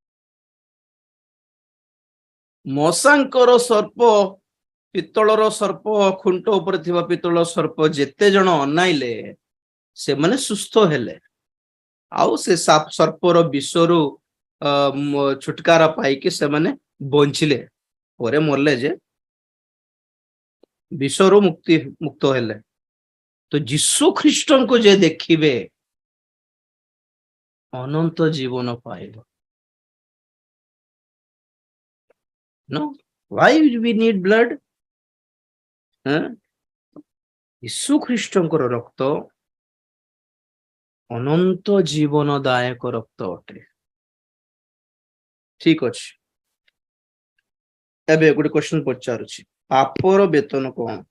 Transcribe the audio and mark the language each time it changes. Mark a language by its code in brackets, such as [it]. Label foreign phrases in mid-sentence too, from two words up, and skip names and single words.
[or] ମଶାଙ୍କର ସର୍ପ, ପିତ୍ତଳର ସର୍ପ, ଖୁଣ୍ଟ ଉପରେ ଥିବା ପିତ୍ତଳ ସର୍ପ ଯେତେ ଜଣ ଅନାଇଲେ ସେମାନେ ସୁସ୍ଥ ହେଲେ, ଆଉ ସେ ସର୍ପର ବିଷରୁ ଛୁଟକାରା ପାଇକି ସେମାନେ ବଞ୍ଚିଲେ। ପରେ ମରଲେ ଯେ ବିଷରୁ ମୁକ୍ତ ହେଲେ। ତ ଯୀଶୁ ଖ୍ରୀଷ୍ଟଙ୍କୁ ଯେ ଦେଖିବେ ଅନନ୍ତ ଜୀବନ ପାଇବ। [en] No, why we need blood? [or] ଯୀଶୁ ଖ୍ରୀଷ୍ଟଙ୍କର ରକ୍ତ ଅନନ୍ତ ଜୀବନଦାୟକ ରକ୍ତ ଅଟେ। ଠିକ ଅଛି, ଏବେ ଗୋଟେ କ୍ୱେଶ୍ଚନ ପଚାରୁଛି, ପାପର ବେତନ କଣ?